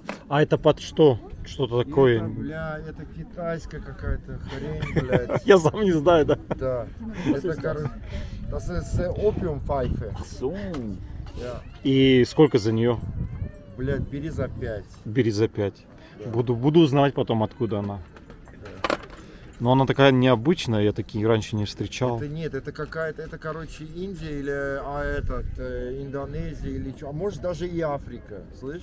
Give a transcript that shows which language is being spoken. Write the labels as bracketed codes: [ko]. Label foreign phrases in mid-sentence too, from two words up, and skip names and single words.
[ru] А это под что? Что-то такое? Бля, это китайская какая-то хрень, блядь. Я сам не знаю, да. Да. Это, короче, [de] das ist Opiumpfeife. Ja. [ru] И сколько за нее? Блядь, бери за 5. Бери за 5. Буду узнавать потом, откуда она. Но она такая необычная, я такие раньше не встречал. Это нет, это какая-то, это, короче, Индия или Индонезия или что, а может даже и Африка, слышь?